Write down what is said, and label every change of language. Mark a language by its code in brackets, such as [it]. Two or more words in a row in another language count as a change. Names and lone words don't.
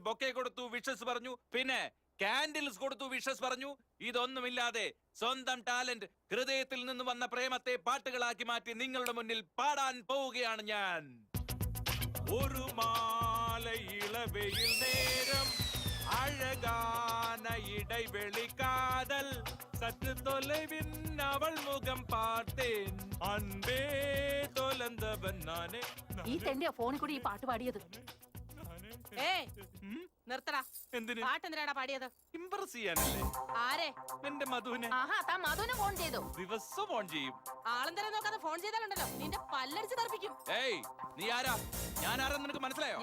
[ml] ബൊക്കെ കൊടുത്തു വിഷസ് പറഞ്ഞു പിന്നെ കാൻഡിൽസ് കൊടുത്തു വിഷസ് പറഞ്ഞു ഇതൊന്നുമില്ലാതെ സ്വന്തം ടാലന്റ് ഹൃദയത്തിൽ നിന്ന് വന്ന പ്രേമത്തെ പാട്ടുകളാക്കി മാറ്റി നിങ്ങളുടെ മുന്നിൽ പാടാൻ പോവുകയാണ് ഞാൻ [ta] ஒரு மாலையிளவயில் நேரம் அழகான இடைவெளி காதல் சற்று தொலைவின் அவள் முகம் பார்த்தேன் அன்பே தொலைந்தவன் நானே [ml] ഈ തെണ്ടിയാ ഫോണിൽ കൂടി ഈ പാട്ട് പാടിയത് ഏയ് നിർത്തടാ എന്തിന് പാട്ട് എന്തിനാടാ പാടിയത് ഇംപ്രസ് ചെയ്യാനല്ലേ ആരെ എന്റെ മധുവിനെ ആഹാ താൻ മധുവിനെ ഫോൺ ചെയ്തു ദിവസം ഫോൺ ചെയ്യും ആളെന്തരം നോക്കാതെ ഫോൺ ചെയ്താലുണ്ടല്ലോ നിന്റെ പല്ലടിച്ച് തെറിപ്പിക്കും ഏയ് നീ ആരാ ഞാൻ ആരാന്ന് നിനക്ക് മനസ്സിലായോ